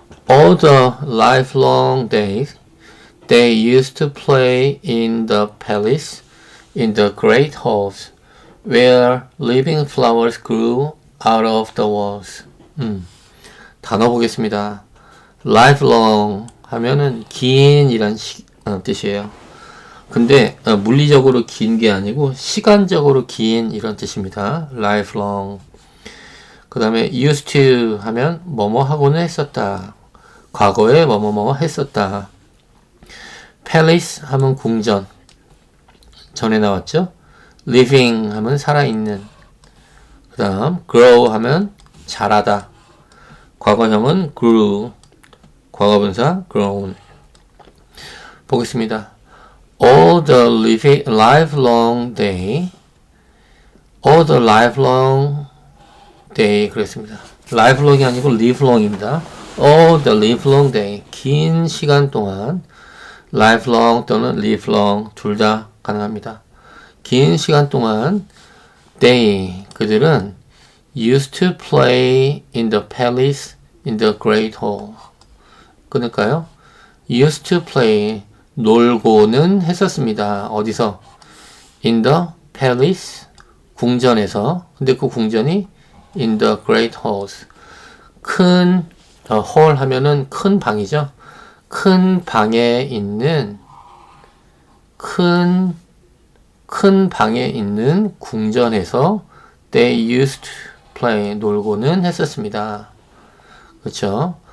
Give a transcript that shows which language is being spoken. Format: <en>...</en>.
<en>All the livelong days they used to play in the palace, in the great halls, where living flowers grew out of the walls.</en> <ko>단어 보겠습니다. lifelong 하면은 긴 이란 뜻이에요. 근데 물리적으로 긴 게 아니고 시간적으로 긴 이런 뜻입니다. lifelong. 그 다음에 used to 하면 뭐뭐 하고는 했었다. 과거에 뭐뭐뭐 했었다. palace 하면 궁전. 전에 나왔죠? living 하면 살아있는. 그 다음 grow 하면 자라다. 과거형은 grew. 과거분사 grown. 보겠습니다.</ko> <en>All the livelong day. All the livelong day</en> <ko>그랬습니다.</ko> <en>livelong이</en> <ko>아니고</ko> <en>livelong입니다. All the livelong day.</en> <ko>긴 시간 동안 lifelong 또는 livelong 둘 다 가능합니다. 긴 시간 동안</ko> <en>they</en> <ko>그들은</ko> <en>used to play in the palace in the great hall.</en> <ko>끊을까요?</ko> <en>used to play</en> <ko>놀고는 했었습니다. 어디서?</ko> <en>in the palace</en> <ko>궁전에서. 근데 그 궁전이</ko> <en>in the great halls</en> <ko>큰 hall 하면은 큰 방이죠. 큰 방에 있는 큰 방에 있는 궁전에서</ko> <en>they used to play</en> <ko>놀고는 했었습니다. 그렇죠?</ko>